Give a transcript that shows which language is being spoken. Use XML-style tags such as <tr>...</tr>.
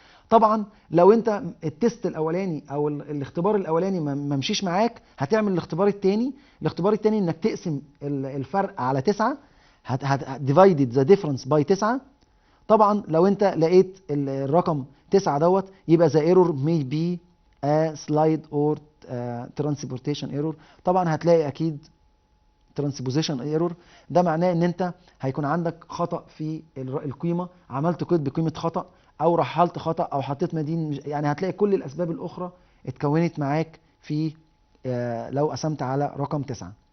<ar>طبعا لو انت التست الاولاني او الاختبار الاولاني ما مشيش معاك هتعمل الاختبار الثاني. الاختبار الثاني انك تقسم الفرق على 9</ar> <en>divided the difference by 9.</en> <ar>طبعا لو انت لقيت الرقم 9 دوت يبقى</ar> <en>the error may be a slide or transportation error.</en> <ar>طبعا هتلاقي اكيد transposition error. ده معناه ان انت هيكون عندك خطأ في القيمة، عملت قيد بقيمة خطأ او رحلت خطأ او حطيت مدين. يعني هتلاقي كل الاسباب الاخرى اتكونت معاك في لو قسمت على رقم 9.</ar>